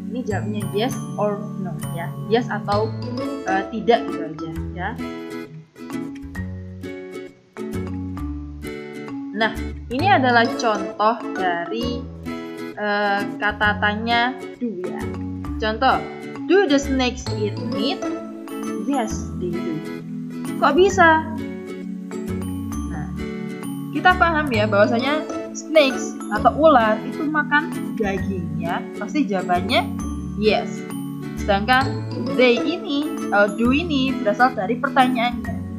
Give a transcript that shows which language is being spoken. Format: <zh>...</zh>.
<id>Ini jawabnya yes or no ya. Yes atau tidak gitu aja ya. Nah, ini adalah contoh dari kata tanya do ya. Contoh,</id> <en>do the snakes eat meat? Yes, they do.</en> <id>Kok bisa? Nah, kita paham ya bahwasanya snakes atau ular itu makan daging ya. Pasti jawabannya yes. Sedangkan they ini, do ini berasal dari pertanyaannya.</id>